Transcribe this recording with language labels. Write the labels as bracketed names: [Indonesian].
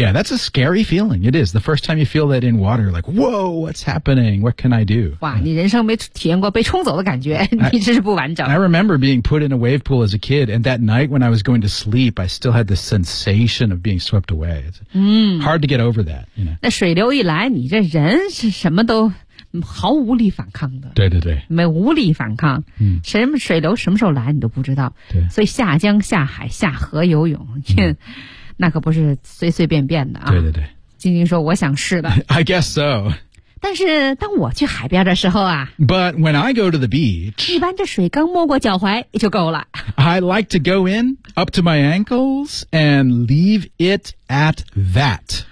[English] Yeah that's a scary feeling It is the first time you feel that in water You're like whoa what's happening What can I do [Chinese] 哇、嗯、你人生没体验过被冲走的感觉你真是不完整 [English] I remember being put in a wave pool as a kid And that night when I was going to sleep I still had the sensation of being swept away It's、 [Chinese] 嗯、 [English] hard to get over that you know? [Chinese] 那水流一来你这人是什么都毫无力反抗的对对对没无力反抗、嗯、什么水流什么时候来你都不知道对所以下江下海下河游泳、嗯那可不是随随便便的啊对对对晶晶说我想试的 [English] I guess so [Chinese] 但是当我去海边的时候啊 [English] But when I go to the beach [Chinese] 一般这水刚没过脚踝就够了 [English] I like to go in up to my ankles and leave it at that